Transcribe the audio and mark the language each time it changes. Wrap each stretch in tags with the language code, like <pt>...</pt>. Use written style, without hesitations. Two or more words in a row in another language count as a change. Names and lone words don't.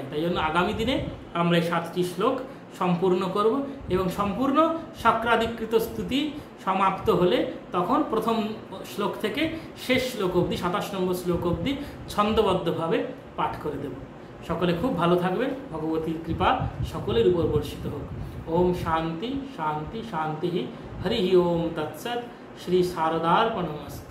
<bn>তাই জন্য আগামী দিনে আমরা এই 7টি শ্লোক সম্পূর্ণ করব, এবং সম্পূর্ণ শক্রাধিকৃত স্তুতি সমাপ্ত হলে তখন প্রথম শ্লোক থেকে শেষ শ্লোক অবধি, 27 নম্বর শ্লোক অবধি ছন্দবদ্ধভাবে পাঠ করে দেব। সকলে খুব ভালো থাকবেন, ভগবতীর কৃপা সকলের উপর বর্ষিত হোক।</bn> <sa>ओम शांति शांति शांति। हरि ओम तत्सत्। श्री शारदार्पणमस्तु।</sa>